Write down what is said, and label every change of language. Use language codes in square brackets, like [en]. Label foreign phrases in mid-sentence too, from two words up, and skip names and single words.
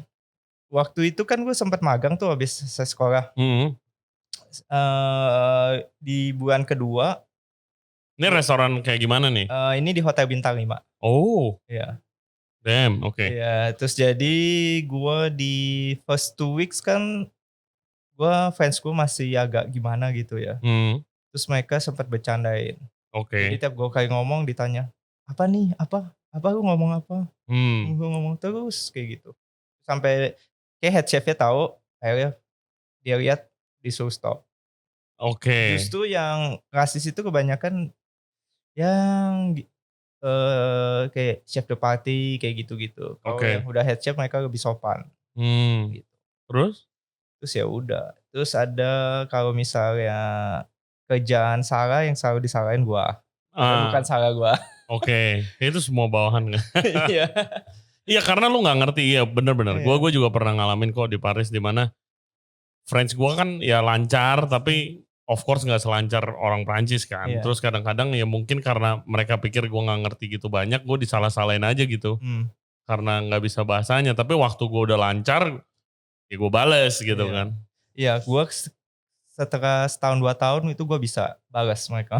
[id] Waktu itu kan gue sempat magang tuh habis saya sekolah. Di bulan kedua. Ini restoran kayak gimana nih? Ini di Hotel Bintang 5. Oh. Iya. Damn, oke. Iya, terus jadi gue di [en] first 2 weeks [id] kan fans gue masih agak gimana gitu ya. Terus mereka sempat bercandain. Oke. Jadi tiap gue kayak ngomong ditanya, apa nih, apa lu ngomong apa? Gue ngomong terus kayak gitu. Sampai kayak [en] head chefnya [id] tahu, akhirnya dia lihat disuruh stop. Oke. Justru yang rasis itu kebanyakan yang kayak [fr] chef de party [id] kayak gitu-gitu. Kalau yang udah [en] head chef [id] mereka lebih sopan. Gitu. Terus ya udah. Terus ada kalau misalnya kerjaan salah yang selalu disalahin gua. Bukan salah gua. Oke. Itu semua bawahan kan? Iya. Iya karena lu gak ngerti. Iya bener-bener. Gue juga pernah ngalamin kok di Paris di mana French gue kan ya lancar tapi [en] of course [id] gak selancar orang Prancis kan. Terus kadang-kadang ya mungkin karena mereka pikir gue gak ngerti gitu banyak, gue disalah-salahin aja gitu. Karena gak bisa bahasanya. Tapi waktu gue udah lancar, ya gue bales gitu kan. Iya, gue setelah setahun 2 tahun itu gue bisa balas mereka.